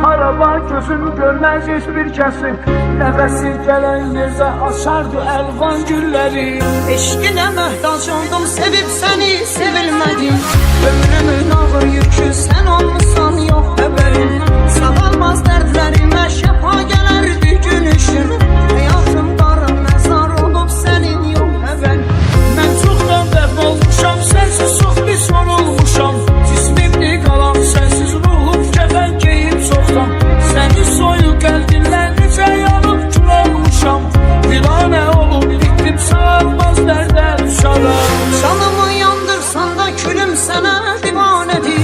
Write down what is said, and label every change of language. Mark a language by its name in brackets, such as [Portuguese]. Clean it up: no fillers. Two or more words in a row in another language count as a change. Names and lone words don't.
[Turkish] haraba gözün görmez hiçbir kesin. Nefesi gelen yerde açardı elvan gülleri. Eşkine mehtaç oldum, sevip seni sevilmedim. Ömrümün ağır yükü sen olmuşsan yok haberin. Sağalmaz dertlerime şefa gelerdi gülüşün. Hayatım qara mezar olup senin yok haberin. [Azerbaijani] Ben çoktan dəfn olmuşam, sensiz çox pis yorulmuşam. Cismimli qalan sensiz ruhum kəfən geyib çoxdan. Səni soyuq qəlbinlə necə yanıb kül olmuşam. Divanə olub bitdim sağalmaz dərdə düşarım. Canımı yandırsan da külüm sənə divanədir.